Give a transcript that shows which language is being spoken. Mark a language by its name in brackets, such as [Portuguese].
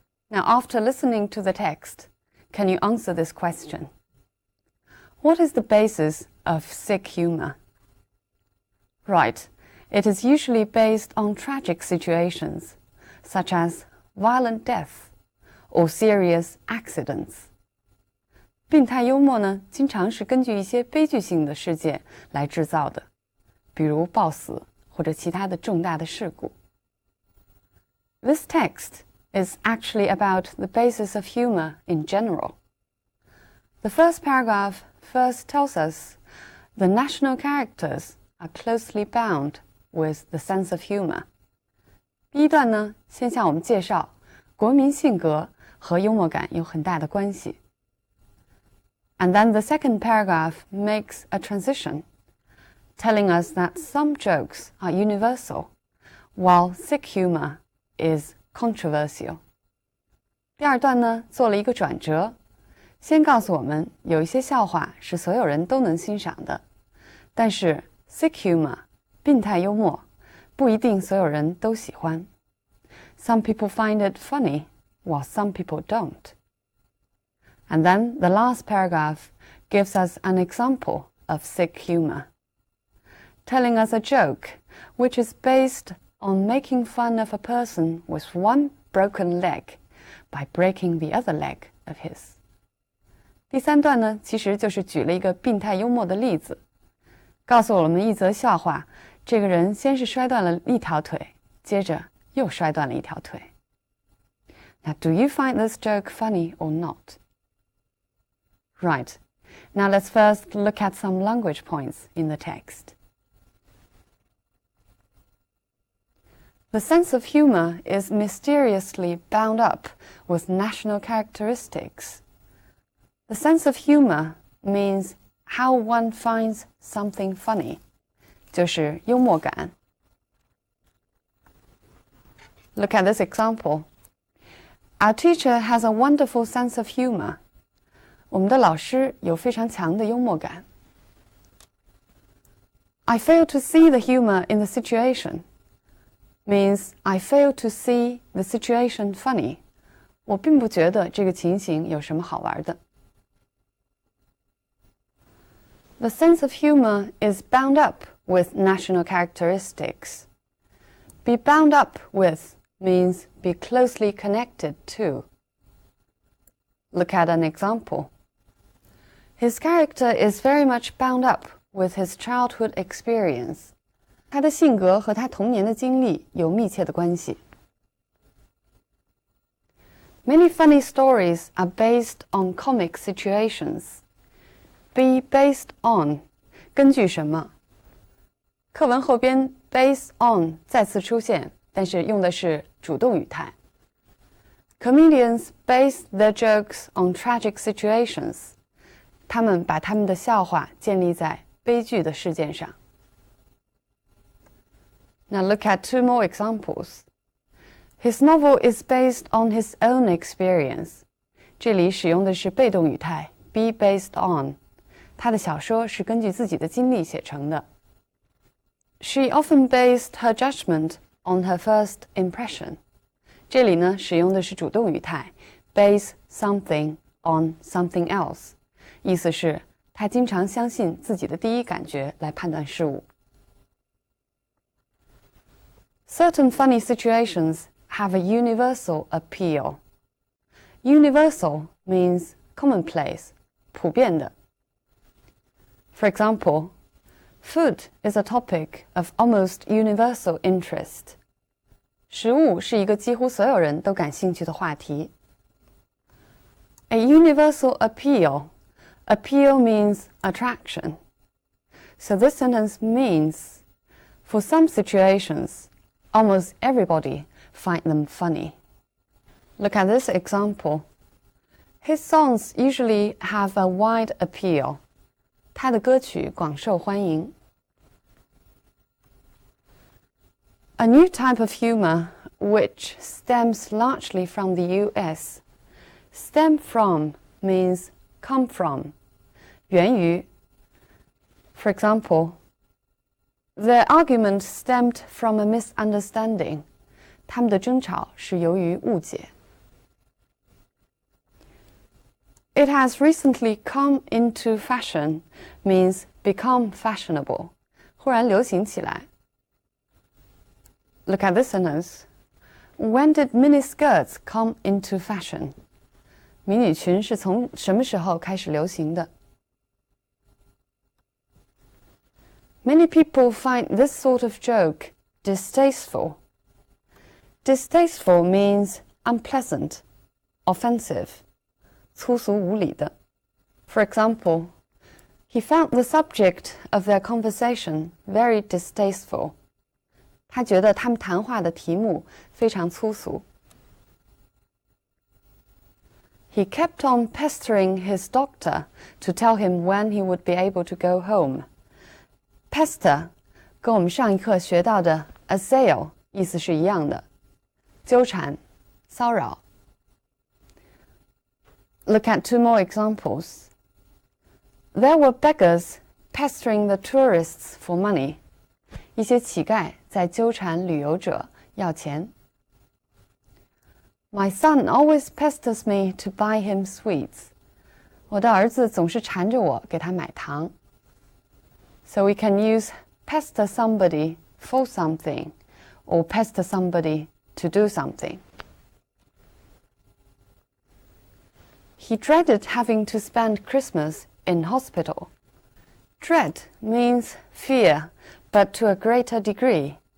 [English] Now, after listening to the text, can you answer this question? What is the basis of sick humor? Right, it is usually based on tragic situations, such as violent death or serious accidents. [Chinese] 病态幽默呢，经常是根据一些悲剧性的事件来制造的，比如暴死或者其他的重大的事故。 [English] This text is actually about the basis of humor in general. The first paragraph first tells us the national characters are closely bound with the sense of humor. [Chinese] 第一段呢，先向我们介绍国民性格和幽默感有很大的关系。 [English] And then the second paragraph makes a transition, telling us that some jokes are universal, while sick humor is controversial. [Chinese] 第二段呢，做了一个转折，先告诉我们有一些笑话是所有人都能欣赏的，但是 sick humor 病态幽默不一定所有人都喜欢。 [English] Some people find it funny, while some people don't. And then the last paragraph gives us an example of sick humor, telling us a joke which is based on making fun of a person with one broken leg by breaking the other leg of his. [Chinese] 第三段呢，其实就是举了一个病态幽默的例子，告诉我们一则笑话，这个人先是摔断了一条腿，接着又摔断了一条腿。 [English] Now, do you find this joke funny or not? Right. Now let's first look at some language points in the text. The sense of humor is mysteriously bound up with national characteristics. The sense of humor means how one finds something funny, [Chinese] 就是幽默感。 [English] Look at this example. Our teacher has a wonderful sense of humor. [Chinese] 我们的老师有非常强的幽默感。 [English] I fail to see the humor in the situation means I fail to see the situation funny. [Chinese] 我并不觉得这个情形有什么好玩的。 [English] The sense of humor is bound up with national characteristics. Be bound up with means be closely connected to. Look at an example. His character is very much bound up with his childhood experience. [Chinese] 他的性格和他童年的经历有密切的关系。 [English] Many funny stories are based on comic situations. Be based on [Chinese] 根据什么？课文后边 based on 再次出现，但是用的是主动语态。 [English] Comedians base their jokes on tragic situations. [Chinese] 他们把他们的笑话建立在悲剧的事件上。 [English] Now look at two more examples. His novel is based on his own experience. [Chinese] 这里使用的是被动语态 be based on. 他的小说是根据自己的经历写成的。 [English] She often based her judgment on her first impression. [Chinese] 这里呢，使用的是主动语态 [English] base something on something else. [Chinese] 意思是她经常相信自己的第一感觉来判断事物。 [English] Certain funny situations have a universal appeal. Universal means commonplace, [Chinese] 普遍的。 [English] For example, food is a topic of almost universal interest. [Chinese] 食物是一个几乎所有人都感兴趣的话题。 [English] A universal appeal. Appeal means attraction. So this sentence means, for some situations, almost everybody find them funny. Look at this example. His songs usually have a wide appeal. [Chinese] 他的歌曲广受欢迎。 [English] A new type of humor, which stems largely from the US. Stem from means come from, [Chinese] 源于。 [English] For example, their argument stemmed from a misunderstanding. [Chinese] 他们的争吵是由于误解。 [English] It has recently come into fashion means become fashionable. [Chinese] 忽然流行起来。 [English] Look at this sentence. When did miniskirts come into fashion? [Chinese] 迷你裙是从什么时候开始流行的？ [English] Many people find this sort of joke distasteful. Distasteful means unpleasant, offensive, [Chinese] 粗俗无礼的。 [English] For example, he found the subject of their conversation very distasteful. [Chinese] 他觉得他们谈话的题目非常粗俗。 [English] He kept on pestering his doctor to tell him when he would be able to go home. [Chinese] Pester 跟我们上一课学到的 assail 意思是一样的，纠缠、骚扰。 [English] Look at two more examples. There were beggars pestering the tourists for money. [Chinese] 一些乞丐在纠缠旅游者要钱。 [English] My son always pesters me to buy him sweets. [Chinese] 我的儿子总是缠着我给他买糖。 [English] So we can use pester somebody for something or pester somebody to do something. He dreaded having to spend Christmas in hospital. Dread means fear, but to a greater degree.